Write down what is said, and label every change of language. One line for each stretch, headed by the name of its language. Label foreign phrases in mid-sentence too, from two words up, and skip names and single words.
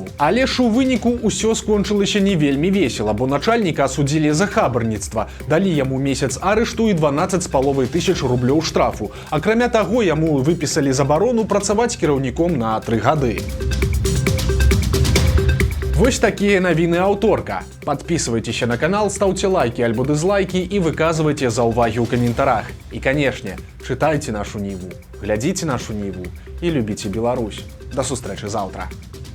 Belarusian: Але ж у выніку ўсё скончылася не вельмі весела, бо начальніка асудзілі за хабарніцтва, далі яму месяц арышту і 12,5 тысяч рублёў штрафу. Акрамя таго, яму выпісалі забарону працаваць кіраўніком на 3 гады. Вось такія навіны аўторка.
Russian: Подписывайтеся на канал, ставьте лайки
Belarusian: альбо дызлайки
Russian: и
Belarusian: выказывайте заўвагі ў каментарах.
Russian: И, конечно, читайте нашу Ніву,
Belarusian: глядзіце нашу Ніву
Russian: и любите Беларусь.
Belarusian: До сустрэчы заўтра.